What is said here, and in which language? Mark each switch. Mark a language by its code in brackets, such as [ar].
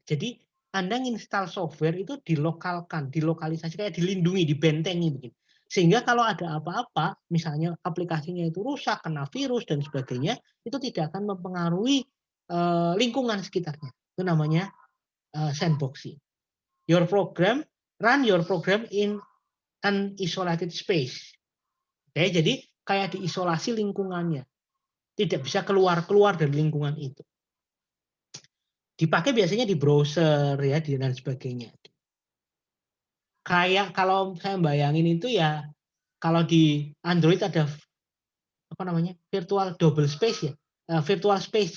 [id] Jadi Anda install software itu dilokalkan, dilokalisasi, kayak dilindungi, dibentengi begitu. Sehingga kalau ada apa-apa, misalnya aplikasinya itu rusak, kena virus dan sebagainya, itu tidak akan mempengaruhi lingkungan sekitarnya. Itu namanya sandboxing. [en] Run your program in an isolated space. [id] Oke, jadi kayak diisolasi lingkungannya. Tidak bisa keluar dari lingkungan itu. Dipakai biasanya di browser ya dan sebagainya. Kayak kalau saya bayangin itu ya, kalau di Android ada apa namanya virtual double space ya, virtual space.